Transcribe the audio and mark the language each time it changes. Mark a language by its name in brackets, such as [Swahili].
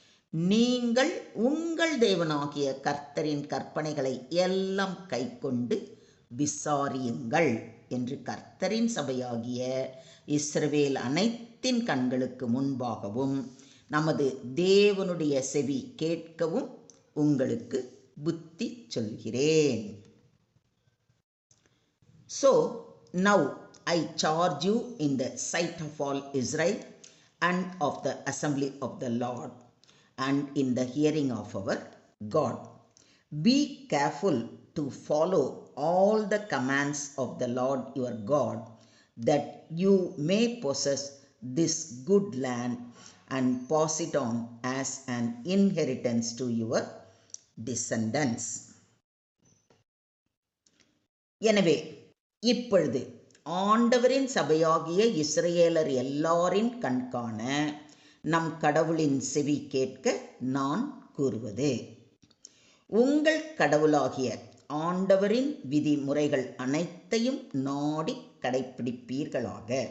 [Tamil] நீங்கள் உங்கள் தேவனாகிய கர்த்தரின் கற்பனைகளை எல்லாம் கைக்கொண்டு விசாரியுங்கள் என்று கர்த்தரின் சபையாகிய இஸ்ரவேல் அனைத்தின் கண்களுக்கு முன்பாகவும் நமது தேவனுடைய செவி கேட்கவும் உங்களுக்கு புத்தி சொல்கிறேன். [English] So now I charge you in the sight of all Israel and of the assembly of the Lord and in the hearing of our God. Be careful to follow all the commands of the Lord your God, that you may possess this good land and pass it on as an inheritance to your descendants. [Tamil] எனவே இப்பொழுது ஆண்டவரின் சபையாகிய இஸ்ரவேலர் எல்லாரின் கண்காண நம் கடவுளின் செவி கேட்க நான் கூறுவது, உங்கள் கடவுளாகிய ஆண்டவரின் விதிமுறைகள் அனைத்தையும் நாடி கடைப்பிடிப்பீர்களாக.